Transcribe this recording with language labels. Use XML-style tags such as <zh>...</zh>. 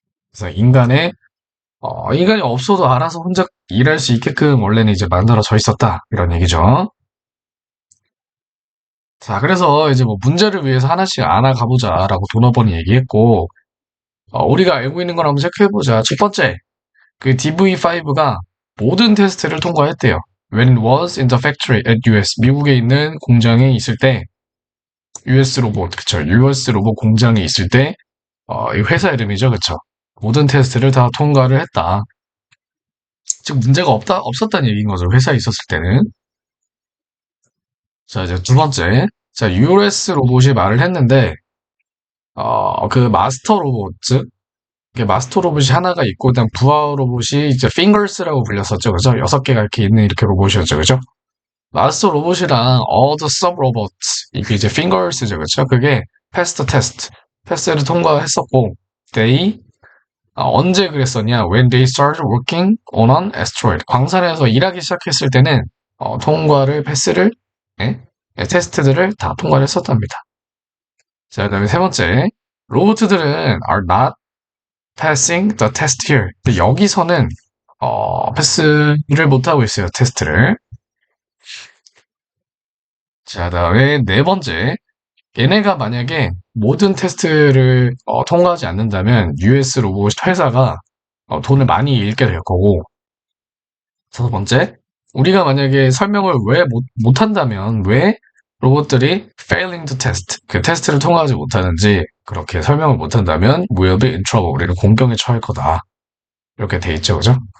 <ko>그래서 인간이 없어도 알아서 혼자 일할 수 있게끔 원래는 이제 만들어져 있었다 이런 얘기죠. 자, 그래서 이제 뭐 문제를 위해서 하나씩 알아가 보자라고 도너번이 얘기했고 우리가 알고 있는 걸 한번 체크해 보자. 첫 번째, 그 DV5가 모든 테스트를 통과했대요.</ko> <en>When it was in the factory at US 미국에 있는 공장에 있을 때 US 로봇 그쵸?</en> <ko>US 로봇 공장에 있을 때 이 회사 이름이죠. 그쵸? 모든 테스트를 다 통과를 했다. 즉, 문제가 없었다는 얘기인 거죠. 회사에 있었을 때는. 자, 이제 두 번째. 자, US 로봇이 말을 했는데, 그 마스터 로봇, 즉, 이게 마스터 로봇이 하나가 있고, 그다음 부하 로봇이 이제 fingers라고 불렸었죠. 그죠? 6개가 이렇게 있는 이렇게 로봇이었죠. 그죠? 마스터 로봇이랑 all the sub robots, 이게 이제 fingers죠. 그죠? 그게 passed test, 패스를 통과했었고, they 언제 그랬었냐?</ko> <en>When they started working on an asteroid.</en> <ko>광산에서 일하기 시작했을 때는 통과를 패스를 테스트들을 다 통과를 했었답니다.</ko> <en>자, 그다음에 세 번째, 로봇들은 are not passing the test here.</en> <ko>근데 여기서는 패스를 못 하고 있어요. 테스트를. 자, 그다음에 네 번째, 얘네가 만약에 모든 테스트를 통과하지 않는다면 US 로봇 회사가 돈을 많이 잃게 될 거고, 첫 번째, 우리가 만약에 설명을 왜 못한다면 왜 로봇들이 failing to test, 그 테스트를 통과하지 못하는지 그렇게 설명을 못한다면 we'll be in trouble, 우리는 공경에 처할 거다. 이렇게 돼 있죠, 그죠?</ko>